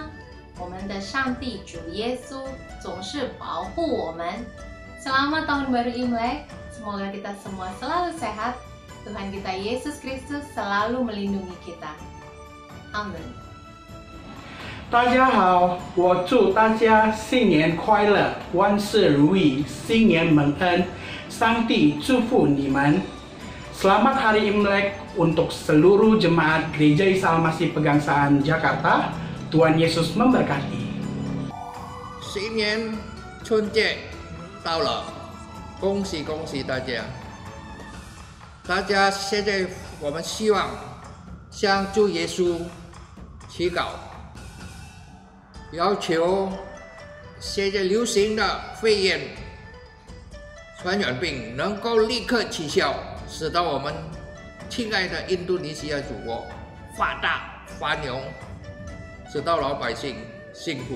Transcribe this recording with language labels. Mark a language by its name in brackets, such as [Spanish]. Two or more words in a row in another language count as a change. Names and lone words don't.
[Chinese] 我们的上帝主耶稣总是保护我们。 [Indonesian] Selamat Tahun Baru Imlek, semoga kita semua selalu sehat. Tuhan kita Yesus Kristus selalu melindungi kita. Amin. [Chinese] 大家好，我祝大家新年快乐，万事如意，新年蒙恩，上帝祝福你们。 [Indonesian] Selamat Hari Imlek untuk seluruh jemaat Gereja Isa Almasih Pegangsaan Jakarta. Tuhan Yesus memberkati. [Chinese] 新年春节到了，恭喜恭喜大家！大家现在我们希望向主耶稣祈祷，要求现在流行的肺炎传染病能够立刻取消，使到我们亲爱的印度尼西亚祖国发大发牛，使到老百姓幸福。